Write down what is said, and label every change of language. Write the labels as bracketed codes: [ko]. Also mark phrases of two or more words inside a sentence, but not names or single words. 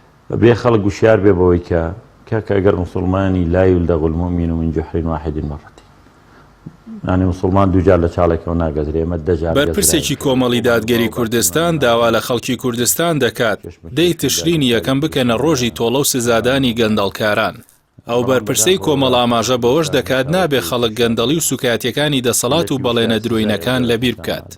[ckb] بێ خەڵک گوشیار بێ بەوەی کە ئەگەر مسلمانی [ar] لا يلدغ المؤمن من جحر واحد مرتين [ckb] يعني مسلمان دووجار لە چاڵێکەوە ناگەزرێ ئەمە دەجار. بەرپرسێکی کۆمەڵی دادگەری کوردستان داوا لە خەڵکی کوردستان دەکات دەی تشرینی یەکەم بکەنە ڕۆژی تۆڵە و سزادانی گەندەڵکاران. ئەو بەرپرسەی کۆمەڵ ئاماژە بەوەش دەکات نابێ خەڵک گەندەڵی و سوکاتیەکانی دەسەڵات و بەڵێنە درۆینەکان لەبیر بکات.